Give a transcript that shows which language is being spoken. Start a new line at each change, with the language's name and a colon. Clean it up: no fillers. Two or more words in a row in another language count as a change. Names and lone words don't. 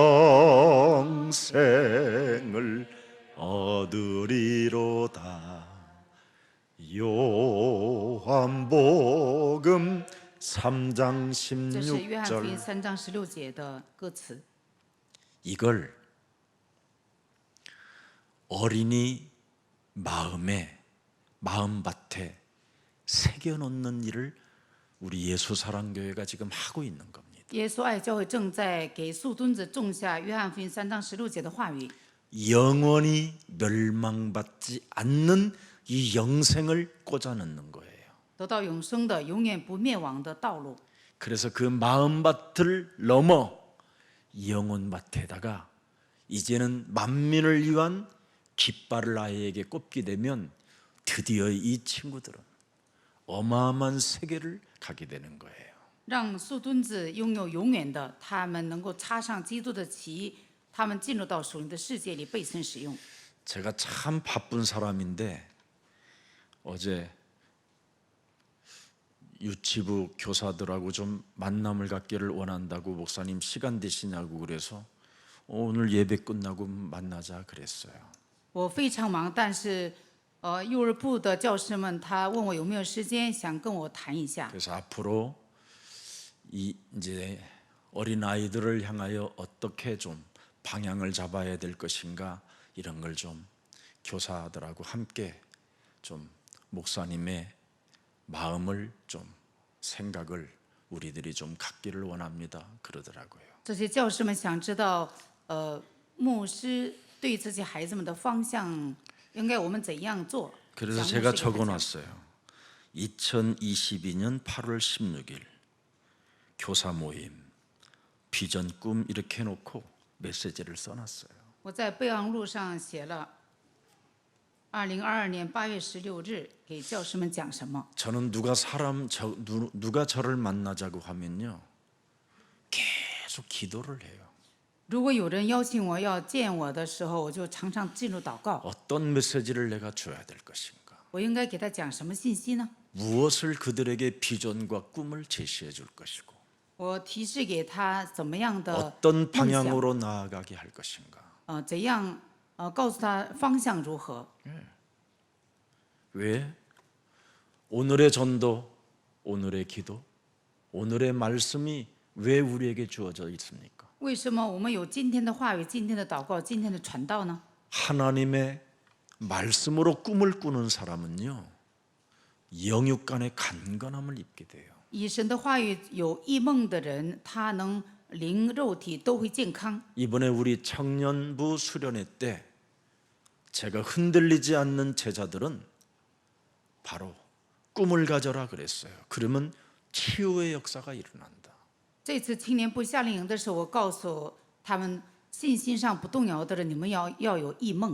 Korean: 영생을 얻으리로다. 요한복음 3장
Chinese: 这是约翰福音
Korean: 16절
Chinese: 3章16节的歌词。
Korean: 이걸 어린이 마음밭에 새겨놓는 일을 우리 예수사랑교회가 지금 하고 있는 겁니다.
Chinese: 耶稣爱教会正在给树墩子种下约翰福音3章16节的话语，
Korean: 영원히 멸망받지 않는 이 영생을 꽂아넣는 거예요.
Chinese: 得到永生的、永远不灭亡的道路。
Korean: 그래서 그 마음밭을 넘어 영혼밭에다가 이제는 만민을 위한 깃발을 아이에게 꼽게 되면 드디어 이 친구들은 어마어마한 세계를 가게 되는 거예요.
Chinese: 让树墩子拥有永远的，他们能够插上基督的旗，他们进入到属灵的世界里被神使用。
Korean: 제가 참 바쁜 사람인데 어제 유치부 교사들하고 좀 만남을 갖기를 원한다고 목사님 시간 되시냐고 그래서 오늘 예배 끝나고 만나자 그랬어요.
Chinese: 我非常忙，但是幼儿部的教师们他问我有没有时间，想跟我谈一下。
Korean: 그래서 앞으로 이제 어린 아이들을 향하여 어떻게 좀 방향을 잡아야 될 것인가 이런 걸 좀 교사들하고 함께 좀 목사님의 마음을 좀 생각을 우리들이 좀 갖기를 원합니다. 그러더라고요.
Chinese: 这些教师们想知道，牧师对这些孩子们的方向，应该我们怎样做？
Korean: 그래서
Chinese: 想牧师
Korean: 제가
Chinese: 给他讲
Korean: 적어놨어요. 2022년 8월 16일 교사 모임 비전 꿈 이렇게 해놓고 메시지를 써놨어요.
Chinese: 我在备忘录上写了2022年8月16日给教师们讲什么。
Korean: 저는 누가 저를 만나자고 하면요 계속 기도를 해요.
Chinese: 如果有人邀请我要见我的时候，我就常常进入祷告。
Korean: 어떤 메시지를 내가 줘야 될 것인가?
Chinese: 我应该给他讲什么信息呢？
Korean: 무엇을 그들에게 비전과 꿈을 제시해 줄 것이고
Chinese: 我提示给他怎么样的
Korean: 어떤
Chinese: 梦想，
Korean: 방향으로 나아가게 할 것인가?
Chinese: 怎样告诉他方向如何？
Korean: 왜? 오늘의 전도, 오늘의 기도, 오늘의 말씀이 왜 우리에게 주어져 있습니까?
Chinese: 为什么我们有今天的话语、今天的祷告、今天的传道呢？
Korean: 하나님의 말씀으로 꿈을 꾸는 사람은요, 영육 간의 간건함을 입게 돼요.
Chinese: 以神的话语有异梦的人，他能灵肉体都会健康。
Korean: 이번에 우리 청년부 수련회 때 제가 흔들리지 않는 제자들은 바로 꿈을 가져라 그랬어요. 그러면 치유의 역사가 일어난다.
Chinese: 这次青年部夏令营的时候，我告诉他们，信心上不动摇的人，你们要有异梦。